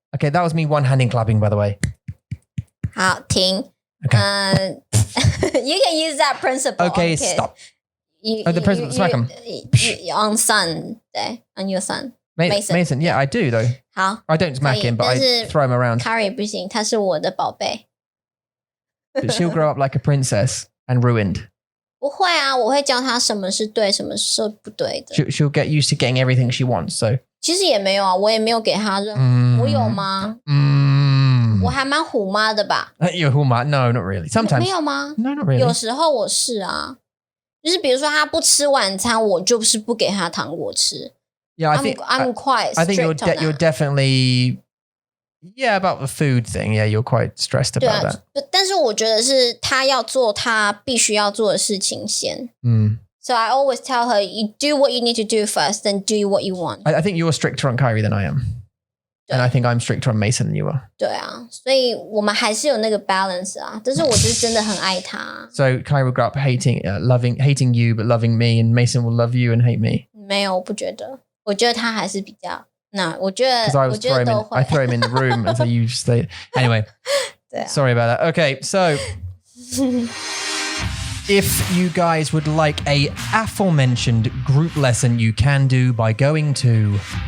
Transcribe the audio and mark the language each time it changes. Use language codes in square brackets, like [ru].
[en] Okay, that was me one-handing clapping, by the way. [zh] 好，停。 [en] Okay. You can use that principle. Okay, stop. The principle, smack them. On son, 对 on your son. Mason, yeah, I do though. [zh] 好 [en] I don't smack him, but I throw him around. [zh] Carrie 不行，他是我的宝贝。 [en] But she'll grow up like a princess and ruined. [zh] 不会啊，我会教他什么是对，什么是不对的。 [en] She'll get used to getting everything she wants. So [zh] 其实也没有啊，我也没有给他任何。我有吗？我还蛮虎妈的吧？ [en] You're Huma? No, not really. Sometimes. [zh] 没有吗？ [en] No, not really. [zh] 有时候我是啊，就是比如说他不吃晚餐，我就是不给他糖果吃。 [en] Yeah, I'm quite strict I think you're definitely about the food thing. Yeah, you're quite stressed about that. [zh] 但是我觉得是他要做他必须要做的事情先。 [en] So I always tell her, you do what you need to do first, then do what you want. I think you're stricter on Kyrie than I am. And I think I'm stricter on Mason than you are. [zh] 对啊，所以我们还是有那个 balance 啊。但是我就是真的很爱他。 [en] So Kyrie will grow up hating you, but loving me, and Mason will love you and hate me. [zh] 没有，我不觉得。我觉得他还是比较。那我觉得 [en] I throw him in the room and so you stay. Anyway, sorry about that. Okay, so if you guys would like a aforementioned group lesson, you can do by going to